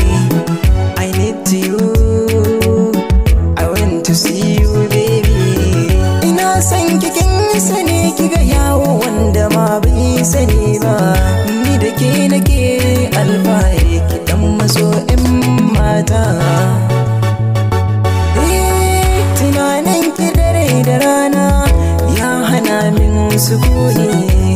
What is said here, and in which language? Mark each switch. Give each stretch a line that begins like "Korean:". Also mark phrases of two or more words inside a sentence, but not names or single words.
English: I need you. I want to see you, baby.
Hausa: Ina san kikin sani kiga yawo wanda ma bai sani ba. Ni da ke nake alfahari, ki dan maso 'yan mata. Tunanin ki dare da rana ya hana min sukuni.